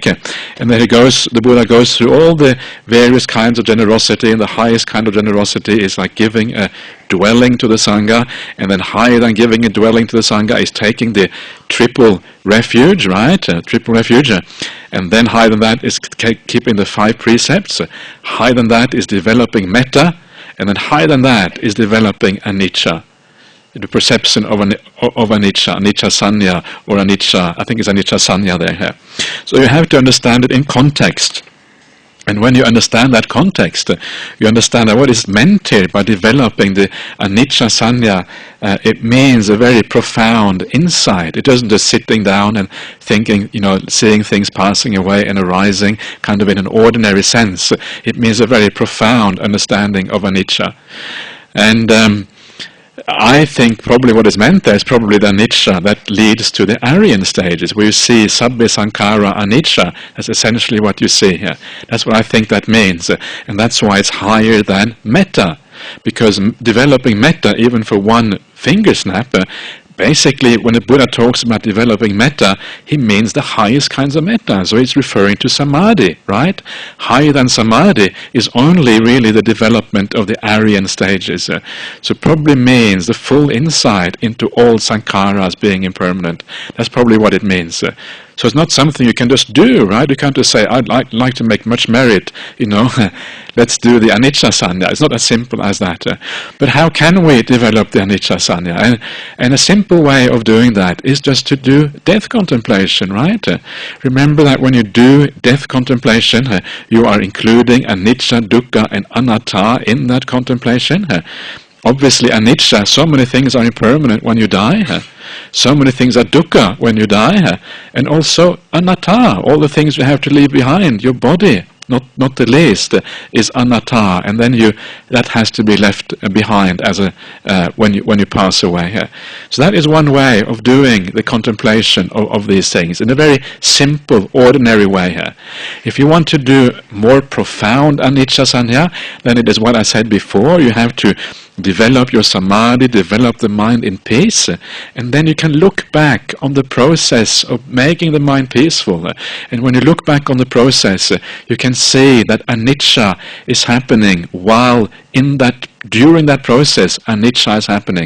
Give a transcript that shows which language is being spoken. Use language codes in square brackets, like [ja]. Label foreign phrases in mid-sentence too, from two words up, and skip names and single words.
[en] And then the Buddha goes through all the various kinds of generosity, and the highest kind of generosity is like giving a dwelling to the Sangha, and then higher than giving a dwelling to the Sangha is taking the triple refuge, right? Triple refuge. And then higher than that is keeping the 5 precepts. Higher than that is developing metta, and then higher than that is developing anicca, the perception of anicca, [pi] anicca sanya, [en] or anicca, I think it's [pi] anicca sanya [en] there. So you have to understand it in context. And when you understand that context, you understand that what is meant here by developing the [pi] anicca sanya, [en] it means a very profound insight. It doesn't just sitting down and thinking, seeing things passing away and arising kind of in an ordinary sense. It means a very profound understanding of anicca. And I think probably what is meant there is probably the anicca that leads to the Aryan stages, where you see [pi] sabbe sankhara anicca. [en] That's essentially what you see here. That's what I think that means. And that's why it's higher than metta. Because developing metta, even for one finger snap, basically, when the Buddha talks about developing metta, he means the highest kinds of metta. So it's referring to samadhi, right? Higher than samadhi is only really the development of the Aryan stages. So probably means the full insight into all sankharas being impermanent. That's probably what it means. So it's not something you can just do, right? You can't just say, I'd like to make much merit, let's do the [pi] anicca sanya. [en] It's not as simple as that. But how can we develop the [pi] anicca sanya? [en] And a simple way of doing that is just to do death contemplation, right? Remember that when you do death contemplation, you are including anicca, dukkha, and anatta in that contemplation. Obviously, anicca, so many things are impermanent when you die. So many things are dukkha when you die. And also anatta, all the things you have to leave behind, your body, not the least, is anatta, and then that has to be left behind as when you pass away. So that is one way of doing the contemplation of these things in a very simple, ordinary way. If you want to do more profound [pi] anicca sanya, [en] then it is what I said before. You have to develop your samadhi, develop the mind in peace, and then you can look back on the process of making the mind peaceful. And when you look back on the process, you can see that anicca is happening during that process, anicca is happening.